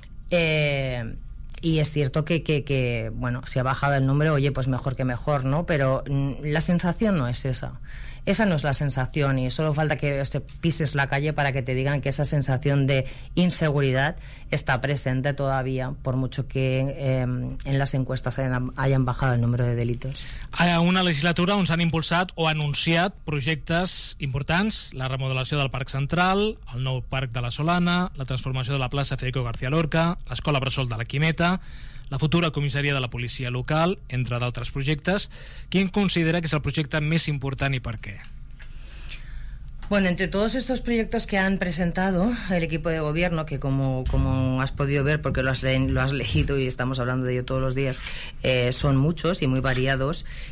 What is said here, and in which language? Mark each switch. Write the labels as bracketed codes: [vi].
[es] Y es cierto que bueno, si ha bajado el número, oye, pues mejor que mejor, ¿no? Pero la sensación no es esa. Esa no es la sensación, y solo falta que pises la calle para que te digan que esa sensación de inseguridad está presente todavía, por mucho que en las encuestas hayan bajado el número de delitos. [ca] A una legislatura on s'han impulsat o anunciat projectes importants: la remodelació del Parc Central, el nou Parc de la Solana, la transformació de la plaça Federico García Lorca, l'escola Bressol de la Quimeta, la futura comissaria de la policia local, entre d'altres projectes. Quin considera que és el projecte més important i per què? [es] Bueno, entre todos estos proyectos que han presentado el equipo de gobierno, que como has podido ver, porque lo has leído y estamos hablando de ello todos los días, son muchos y muy variados.